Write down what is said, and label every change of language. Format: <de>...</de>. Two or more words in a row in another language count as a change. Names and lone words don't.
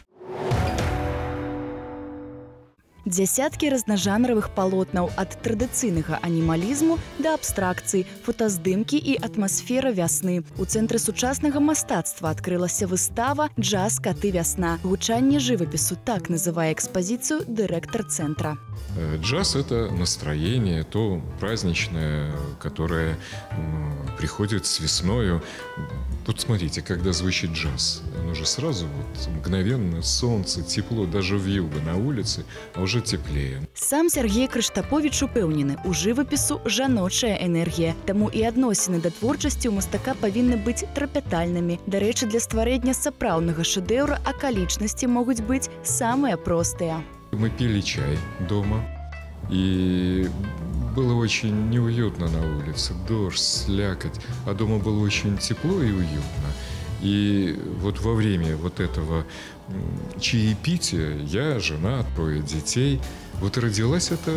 <be>Дзясяткі разнажанравых палотнаў ад традыцыйнага анімалізму да абстракцыі, фотаздымкі і атмасфера вясны. У цэнтры сучаснага мастацтва адкрылася выстава «Джаз, каты, вясна». Гучанне жывапісу, так называе</be> <ru>экспозицию директор центра. Джаз – это настроение, то праздничное, которое приходит с весною. Тут смотрите, когда звучит джаз, оно же сразу мгновенно солнце, тепло, даже вьюга на улице, а уже теплее.</ru> <be>Сам Сергей Крыштапович упэўнены, у жывапісу жаночая энергія. Таму і адносіны да творчасці ў мастака павінны быць трапятальнымі. Дарэчы, для стварэння сапраўднага шэдэўра акалічнасці могуць быць самыя простыя.</be> <ru>Мы пили чай дома, и было очень неуютно на улице, дождь, слякоть, а дома было очень тепло и уютно. И вот во время вот этого чаепития я, жена, 3 детей, вот родилась эта...</ru>